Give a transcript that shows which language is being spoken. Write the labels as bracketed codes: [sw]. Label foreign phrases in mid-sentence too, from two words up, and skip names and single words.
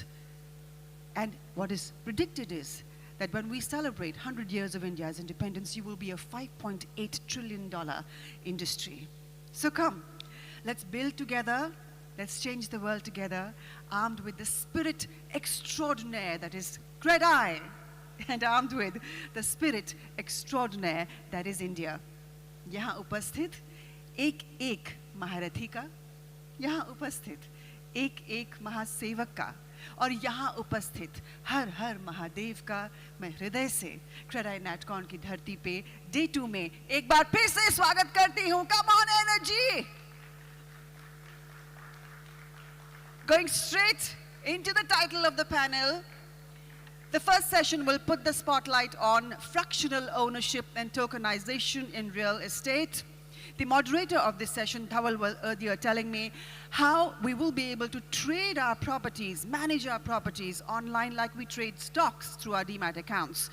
[en] And what is predicted is that when we celebrate 100 years of India's independence, you will be a $5.8 trillion industry. So come, let's build together, let's change the world together, armed with the spirit extraordinaire that is Credai, and armed with the spirit extraordinaire that is India. [hi] यहाँ उपस्थित एक महारथी का, यहाँ उपस्थित एक महासेवक का, और यहाँ उपस्थित हर हर महादेव का मैं हृदय से क्रेडाई नैटकॉन की धरती पे डे 2 में एक बार फिर से स्वागत करती हूँ. [en] Come on, energy! Going straight into the title of the panel, the first session will put the spotlight on fractional ownership and tokenization in real estate. The moderator of this session, Dhawal, was earlier telling me how we will be able to trade our properties, manage our properties online like we trade stocks through our demat accounts.